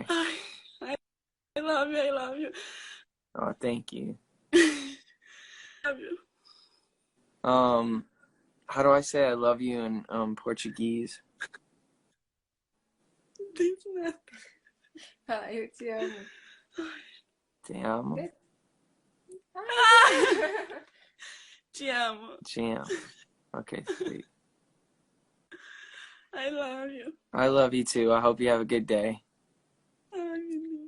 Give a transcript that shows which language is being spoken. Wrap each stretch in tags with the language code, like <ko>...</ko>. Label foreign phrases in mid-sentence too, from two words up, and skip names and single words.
<en>I love you. I love you. Oh, thank you. Love you. How do I say I love you in Portuguese?</en> <pt>Eu te amo. Te amo. Te amo. Te amo.</pt> <en>Okay, sweet. I love you. I love you too. I hope you have a good day.</en> <pt>Ai, meu Deus.</pt>